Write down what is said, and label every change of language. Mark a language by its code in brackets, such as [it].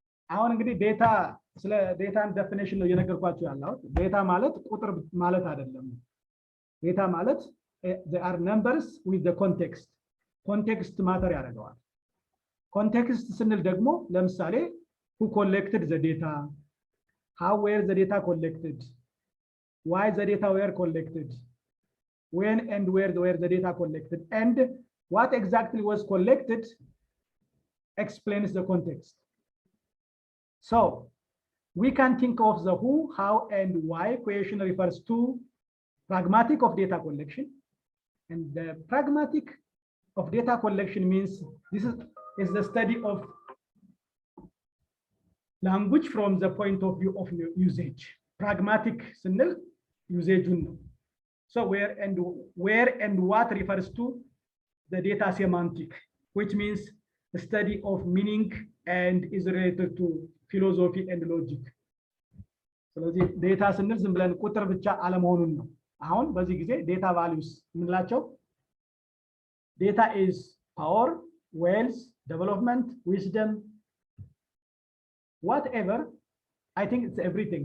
[am] አሁን እንግዲህ ዴታ ስለ ዴታን ዴፊኒሽን ነው እየነገርኳችሁ ያለሁት። ዴታ ማለት ቁጥር ማለት አይደለም። ዴታ ማለት [en] they are numbers with the context. [am] ኮንቴክስት ማተር ያደርገዋል። ኮንቴክስት ስንል ደግሞ ለምሳሌ [en] who collected the data, how were the data collected, why the data were collected, when and where were the data collected, and what exactly was collected explains the context. So we can think of the who, how, and why question refers to pragmatic of data collection. And the pragmatic of data collection means this is the study of language from the point of view of usage. Pragmatic [am] ስንል ዩዜጁን ነው። [en] So where and what refers to the data semantic, which means the study of meaning and is related to philosophy and logic. [am] ስለዚህ ዴታ ስንል ዝም ብለን ቁጥር ብቻ አለመሆኑን ነው። አሁን በዚህ ጊዜ ዴታ ቫልዩስ የምንላቸው ዴታ [en] is power, wealth, development, wisdom, whatever. I think it's everything.